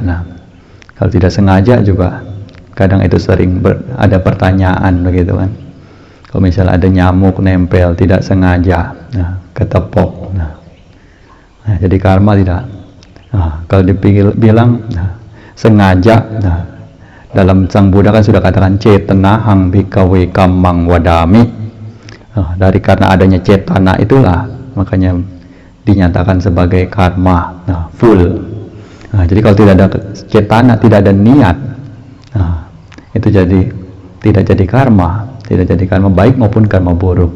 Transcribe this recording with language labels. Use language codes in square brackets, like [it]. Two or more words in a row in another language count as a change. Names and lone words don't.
[id] Nah, kalau tidak sengaja juga kadang itu sering ada pertanyaan begitu kan. Kalau misalnya ada nyamuk nempel tidak sengaja, nah, ketepok. Nah, jadi karma tidak. Nah, kalau dibilang sengaja, nah, dalam Sang Buddha kan sudah katakan [pi] cetanahang bhikkhave kammang wadami. [id] Dari karena adanya cetana itulah makanya dinyatakan sebagai karma, nah, full. Nah, jadi kalau tidak ada cetana, tidak ada niat, nah, itu jadi tidak jadi karma, tidak jadi karma baik maupun karma buruk.